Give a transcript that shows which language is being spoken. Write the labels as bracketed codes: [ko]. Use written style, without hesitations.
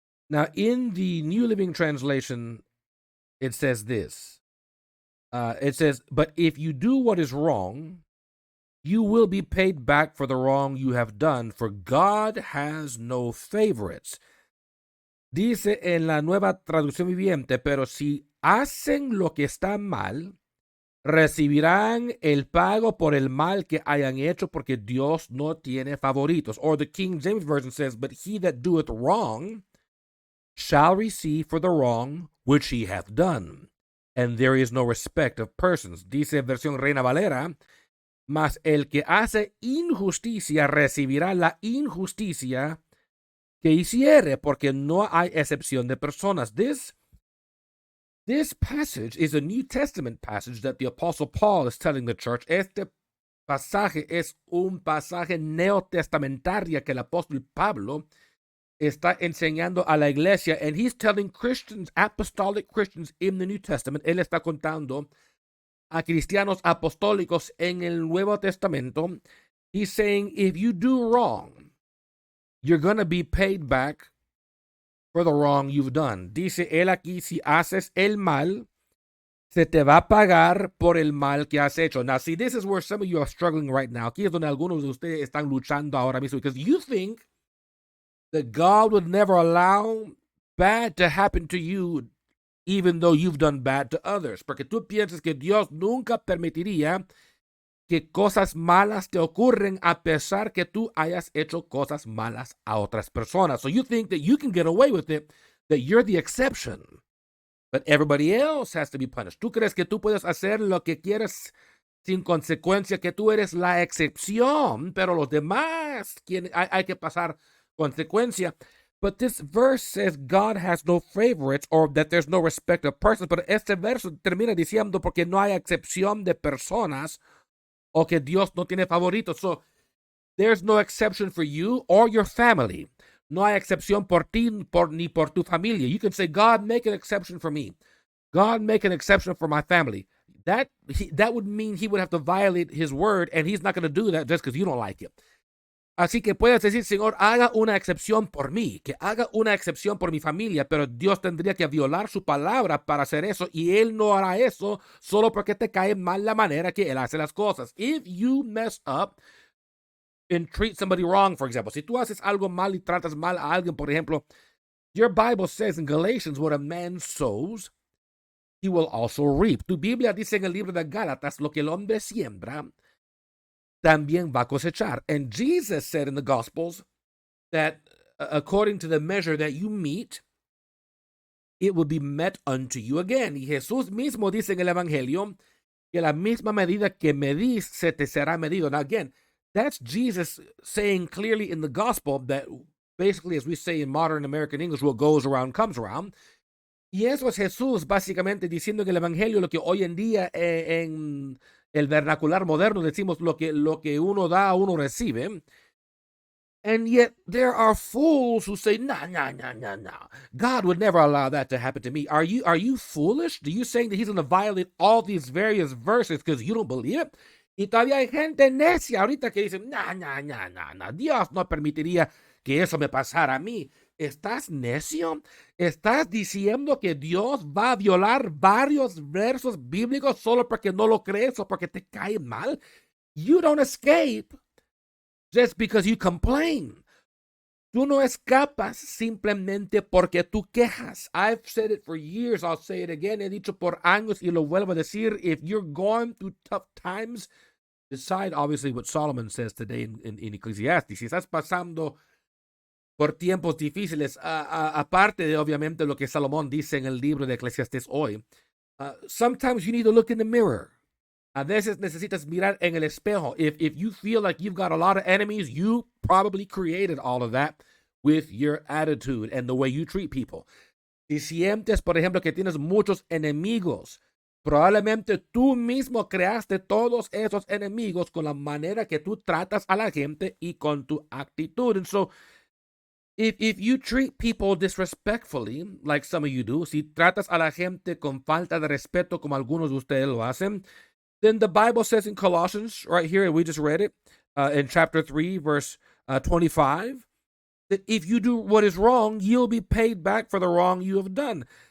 [en] Now, in the New Living Translation, it says this. It says, but if you do what is wrong, you will be paid back for the wrong you have done, for God has no favorites. [es] Dice en la Nueva Traducción Viviente, pero si hacen lo que está mal, recibirán el pago por el mal que hayan hecho, porque Dios no tiene favoritos. [en] Or the King James Version says, but he that doeth wrong shall receive for the wrong which he hath done, and there is no respect of persons. [es] Dice versión Reina Valera, mas el que hace injusticia recibirá la injusticia que hiciere, porque no hay excepción de personas. [en] This passage is a New Testament passage that the Apostle Paul is telling the church. [es] Este pasaje es un pasaje neotestamentario que el apóstol Pablo está enseñando a la iglesia, [en] and he's telling Christians, apostolic Christians in the New Testament. [es] Él está contando a cristianos apostólicos en el Nuevo Testamento. [en] He's saying, if you do wrong, you're going to be paid back for the wrong you've done. [es] Dice él aquí, si haces el mal, se te va a pagar por el mal que has hecho. [en] Now, see, this is where some of you are struggling right now. [es] Aquí es donde algunos de ustedes están luchando ahora mismo, [en] because you think that God would never allow bad to happen to you, even though you've done bad to others. [es] Porque tú piensas que Dios nunca permitiría que cosas malas te ocurren a pesar que tú hayas hecho cosas malas a otras personas. [en] So you think that you can get away with it, that you're the exception, but everybody else has to be punished. [es] Tú crees que tú puedes hacer lo que quieres sin consecuencia, que tú eres la excepción, pero los demás hay que pasar consecuencia. [en] But this verse says God has no favorites, or that there's no respect of persons. [es] Pero este verso termina diciendo porque no hay excepción de personas, o que Dios no tiene favoritos. [en] So there's no exception for you or your family. [es] No hay excepción por ti ni por tu familia. [en] You can say, God, make an exception for me. God, make an exception for my family. That would mean he would have to violate his word, and he's not going to do that just because you don't like it. [es] Así que puedes decir, Señor, haga una excepción por mí, que haga una excepción por mi familia, pero Dios tendría que violar su palabra para hacer eso, y Él no hará eso solo porque te cae mal la manera que Él hace las cosas. [en] If you mess up and treat somebody wrong, for example, [es] si tú haces algo mal y tratas mal a alguien, por ejemplo, [en] your Bible says in Galatians, what a man sows, he will also reap. [es] Tu Biblia dice en el libro de Gálatas, lo que el hombre siembra, también va a cosechar. [en] And Jesus said in the Gospels that according to the measure that you meet, it will be met unto you again. [es] Y Jesús mismo dice en el Evangelio que la misma medida que medís se te será medido. [en] Now again, that's Jesus saying clearly in the Gospel that basically, as we say in modern American English, what goes around comes around. [es] Y eso es Jesús básicamente diciendo en el Evangelio lo que hoy en día en el vernacular moderno decimos lo que uno da, uno recibe. [en] And yet there are fools who say, no. God would never allow that to happen to me. Are you foolish? Are you saying that he's going to violate all these various verses because you don't believe it? [es] Y todavía hay gente necia ahorita que dice, no. Dios no permitiría que eso me pasara a mí. ¿Estás necio? ¿Estás diciendo que Dios va a violar varios versos bíblicos solo porque no lo crees o porque te cae mal? [en] You don't escape just because you complain. [es] Tú no escapas simplemente porque tú quejas. [en] I've said it for years. I'll say it again. [es] He dicho por años y lo vuelvo a decir. [en] If you're going through tough times, decide obviously what Solomon says today in Ecclesiastes. [es] Si estás pasando por tiempos difíciles, aparte de obviamente lo que Salomón dice en el libro de Eclesiastés hoy, [en] sometimes you need to look in the mirror. [es] A veces necesitas mirar en el espejo. [en] If you feel like you've got a lot of enemies, you probably created all of that with your attitude and the way you treat people. [es] Si sientes, por ejemplo, que tienes muchos enemigos, probablemente tú mismo creaste todos esos enemigos con la manera que tú tratas a la gente y con tu actitud. [en] And so If you treat people disrespectfully, like some of you do, [es] si tratas a la gente con falta de respeto, como algunos de ustedes lo hacen, [en] then the Bible says in Colossians, right here, and we just read it in chapter 3, verse 25, that if you do what is wrong, you'll be paid back for the wrong you have done.